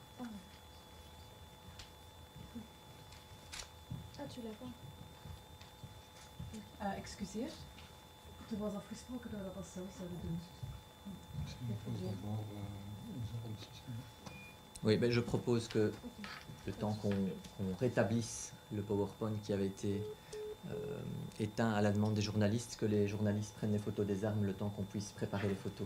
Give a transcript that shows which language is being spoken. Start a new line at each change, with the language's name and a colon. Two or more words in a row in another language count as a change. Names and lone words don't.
French: Ah, tu l'as pas.
Dutch: Excuseer, er was afgesproken dat we dat zelf zouden doen.
French: Oui, ben je propose que le temps qu'on rétablisse le PowerPoint qui avait été éteint à la demande des journalistes, que les journalistes prennent les photos des armes le temps qu'on puisse préparer les photos.